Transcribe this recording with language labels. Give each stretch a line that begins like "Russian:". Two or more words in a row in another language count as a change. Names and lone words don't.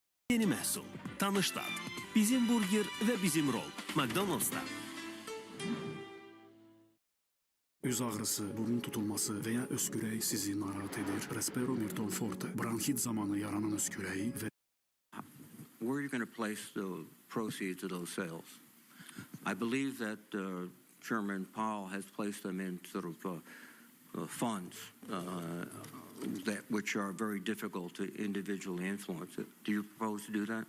Azerbaijani: Yeni məhsul, tanış dad, bizim burger və bizim rol. McDonald's'da. Üz ağrısı, burun tutulması veya öskürək sizi narahat edir. Resperomirtol Forte, bronxit zamanı yaranan öskürəyi və
English: Where are you going to place the proceeds of those sales? I believe that Chairman Powell has placed them in sort of funds which are very difficult to individually influence. Do you propose to do that?